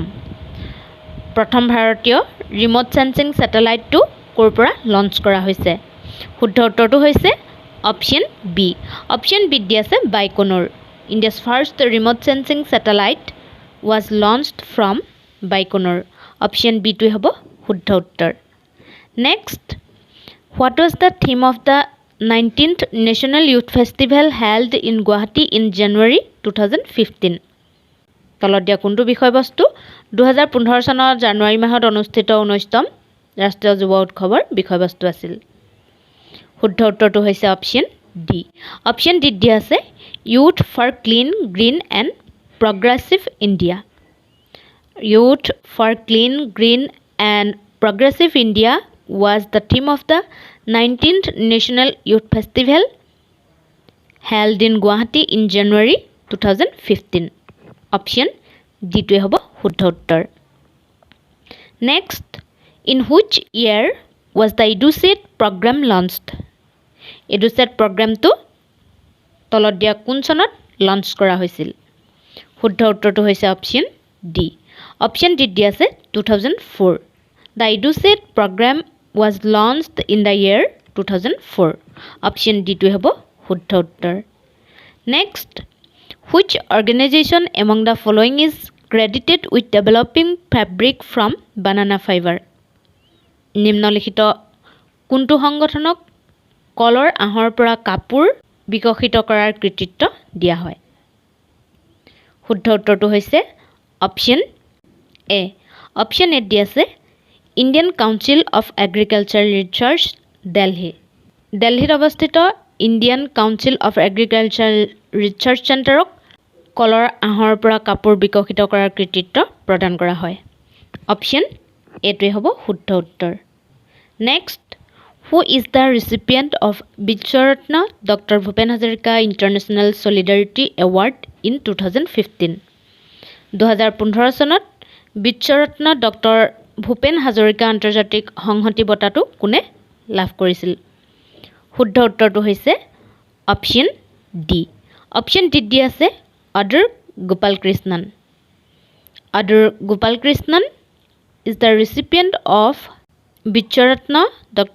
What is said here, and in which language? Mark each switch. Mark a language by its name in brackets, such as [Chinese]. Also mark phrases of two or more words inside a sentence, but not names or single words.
[Assamese] প্ৰথম ভাৰতীয় ৰিম'ট চেন্সিং ছেটেলাইটটো ক'ৰ পৰা লঞ্চ কৰা হৈছে শুদ্ধ উত্তৰটো হৈছে অপশ্যন বি দি আছে বাইকোনুৰ [English] India's first remote sensing satellite was launched [Assamese] ফ্ৰম বাইকোনুৰ অপশ্যন বিটোৱে হ'ব শুদ্ধ উত্তৰ [English] Next what was the theme of the 19th National Youth Festival held in Guwahati in January 2015 [Assamese] তলত দিয়া কোনটো বিষয়বস্তু 2015 চনৰ জানুৱাৰী মাহত অনুষ্ঠিত 19তম ৰাষ্ট্ৰীয় যুৱ উৎসৱৰ বিষয়বস্তু আছিল শুদ্ধ উত্তৰটো হৈছে অপচন ডি অপচন ডি দিয়া আছে ইউথ ফৰ ক্লিন গ্ৰীণ এণ্ড প্ৰগ্ৰেছিভ ইণ্ডিয়া [English] ইউথ ফৰ ক্লিন গ্ৰীণ এণ্ড প্ৰগ্ৰেছিভ ইণ্ডিয়া was the theme of the 19th National Youth Festival held in Guwahati in January 2015. Option D [Assamese] তো হ'ব শুদ্ধ উত্তৰ [English] Next, in which year was the EduSet program launched? [Assamese] EduSet program to তলত দিয়া কোন চনত লঞ্চ কৰা হৈছিল শুদ্ধ উত্তৰটো হৈছে অপচন ডি অপচন ডি দিয়া আছে 2004 [English] The EduSet program was launched in the year 2004. Option D [Assamese] তো হ'ব শুদ্ধ উত্তৰ [English] Next, which organization among the following is credited with developing fabric from banana fiber? [Assamese] নিম্নলিখিত কোনটো সংগঠনক কলৰ আহৰ পৰা কাপোৰ বিকশিত কৰাৰ কৃতিত্ব দিয়া হয় শুদ্ধ উত্তৰটো হৈছে অপচন এ অপচন এ দিয়া আছে Indian Council of Agricultural Research, Delhi. দিল্লীত অৱস্থিত Indian Council of Agricultural Research Centerক কলৰ আহৰ পৰা কাপোৰ বিকশিত কৰাৰ কৃতিত্ব প্ৰদান কৰা হয় অপচন এটোৱে হ'ব শুদ্ধ উত্তৰ [English] Next, who is the recipient of Biswaratna Dr. Bhupen Hazarika International Solidarity Award in 2015? [Assamese] 2015 চনত বিশ্বৰত্ন ডক্টৰ ভূপেন হাজৰিকা আন্তৰ্জাতিক সংহতি বঁটাটো কোনে লাভ কৰিছিল শুদ্ধ উত্তৰটো হৈছে অপচন ডি অপচন ডি দি আছে [English] ADRE Gopalkrishnan ADRE Gopalkrishnan is the recipient of Biswaratna Dr.